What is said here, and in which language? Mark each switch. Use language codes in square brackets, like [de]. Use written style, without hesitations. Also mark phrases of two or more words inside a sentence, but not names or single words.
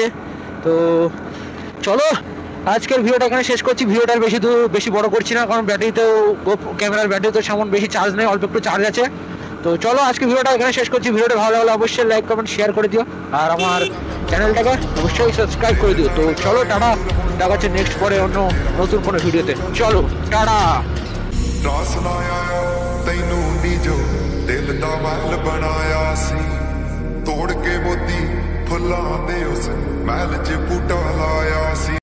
[bn] তো চলো আজকের ভিডিওটা এখানে শেষ করছি, ভিডিওটার বেশি বড় করছি না, কারণ ব্যাটারিতেও ক্যামেরার ব্যাটারিতেও সেমন বেশি চার্জ নেই, অল্প একটু চার্জ আছে। তো চলো আজকে ভিডিওটা এখানে শেষ করছি, ভিডিওটা ভালো লাগলে অবশ্যই লাইক কমেন্ট শেয়ার করে দিও, আর আমার চ্যানেলটাকে অবশ্যই সাবস্ক্রাইব করে দিও। তো চলো টাটা, দেখা হচ্ছে নেক্সট পরে অন্য নতুন কোনো ভিডিওতে। [pa] ਚਲੋ ਟਾੜਾ ਰਾਸ ਨਾ ਆਇਆ ਤੈਨੂੰ ਨੀ ਜੋ ਦਿਲ ਦਾ ਮਹਿਲ ਬਣਾਇਆ ਸੀ, ਤੋੜ ਕੇ ਮੋਤੀ ਫੁੱਲਾਂ ਦੇ ਉਸ ਮਹਿਲ 'ਚ ਬੂਟਾ ਲਾਇਆ ਸੀ।